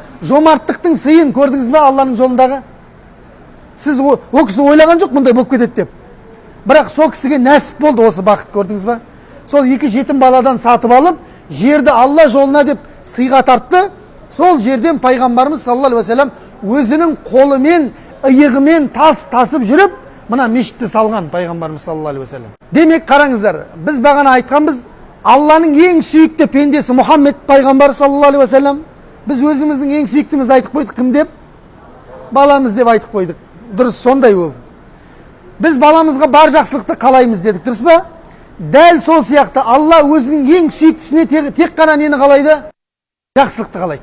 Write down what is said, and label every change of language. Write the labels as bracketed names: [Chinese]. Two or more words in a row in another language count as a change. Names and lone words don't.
[Kazakh] Жомарттықтың сыйын көрдіңіз ба Алланың жолындағы? Сіз о кісі ойлаған жоқ мұндай болып кетеді деп. Бірақ сол кісіге нәсіп болды осы бақыт, көрдіңіз ба? Сол 2 жетім баладан сатып алып, жерді Алла жолына деп сыйға тартты. Сол жерден пайғамбарымыз [Arabic] صلى الله عليه وسلم [Kazakh] өзінің қолымен, иығымен тасып жүріп, мына мешітті салған пайғамбарымыз [Arabic] صلى الله عليه وسلم. [Kazakh] Демек қараңыздар, біз бағана айтқанбыз, Алланың ең сүйікті пендесі Мұхаммед пайғамбар [Arabic] صلى الله عليه وسلم. [Kazakh] Біз өзіміздің ең сүйіктіміз айтып қойдық, кім деп? Баламыз деп айтып қойдық. Дұрыс, сондай ол. Біз баламызға бар жақсылықты қалаймыз дедік, дұрыс па? Дәл сол сияқты Алла өзінің ең сүйіктісіне тек қана нені қалайды? Жақсылықты қалайды.